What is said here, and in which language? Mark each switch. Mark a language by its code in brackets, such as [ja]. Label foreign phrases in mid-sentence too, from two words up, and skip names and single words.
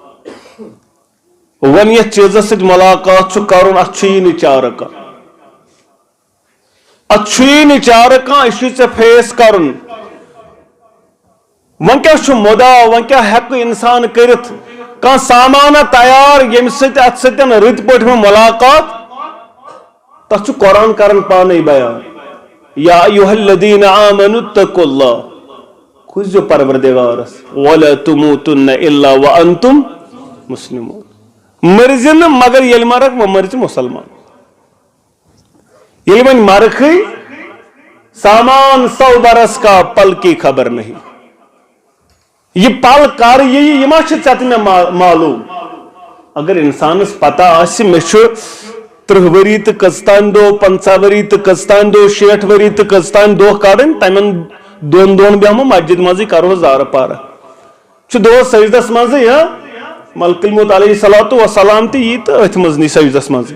[ks] وۄنۍ یتھ چیٖزس سۭتۍ ملاقات چھُ کرُن اتھ چھُ یی نہٕ چارٕ کانٛہہ اتھ چھُ یی نہٕ چارٕ کانٛہہ یہِ چھُے ژےٚ فیس کرُن. وۄنۍ کیٛاہ چھُ مُدا وۄنۍ کیٛاہ ہٮ۪کہٕ اِنسان کٔرِتھ کانٛہہ سامانہ تیار ییٚمہِ سۭتۍ اتھ سۭتۍ رٕتۍ پٲٹھۍ وۄنۍ ملاقات تتھ چھُ قرآن کران پانے بیان [ar] یا ایُہا الذین آمنوا اتقوا اللہ [ks] کھوٗژزیو پروردگارس [ar] ولا تموتن الا وانتم مسلمون. [ks] مرزِ نہٕ مگر ییٚلہِ مرکھ وۄنۍ مرزِ مُسلمان. ییٚلہِ وۄنۍ مرکھٕے سامان [ur] سو برس کا پل کی خبر نہیں. [ks] یہ پل کر یہ ما چھِ ژےٚ تہٕ مےٚ معلوٗم. اگر انسانس پتہ آسہِ مےٚ چھُ 30 ؤری تہٕ کٔژتانۍ دۄہ 50 ؤری تہٕ کٔژتانۍ دۄہ 60 ؤری تہٕ کٔژتانۍ دۄہ کڑٕنۍ تمن دۄن بیہمو مسجد منٛزٕے کرو زارٕ پارٕ چھُ دۄہس سجدس منٛزٕے [ar] ملک الموت علیہ الصلوۃ والسلام [ks] تہِ یی تہٕ أتھۍ منٛز نی سجدس منٛزٕے.